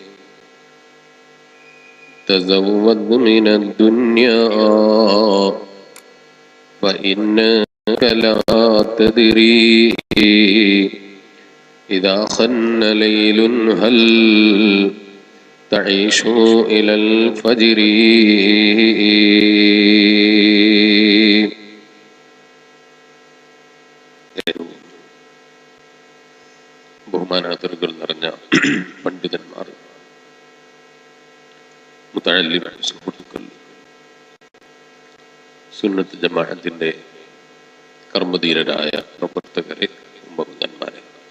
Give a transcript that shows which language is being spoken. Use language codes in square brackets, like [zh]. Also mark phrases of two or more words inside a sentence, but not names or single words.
[ar] تزود من الدنيا فإنك لا تدري إذا خن ليل هل تعيش إلى الفجر. [ml] ബഹുമാനാദരവുകൾ നിറഞ്ഞ പണ്ഡിതന്മാർ, മുതഅല്ലിം സുഹൃത്തുക്കൾ, സുന്നത്ത് ജമാഅത്തിന്റെ കർമ്മധീരരായ പ്രവർത്തകരെ, ഉമ്മമാരെ,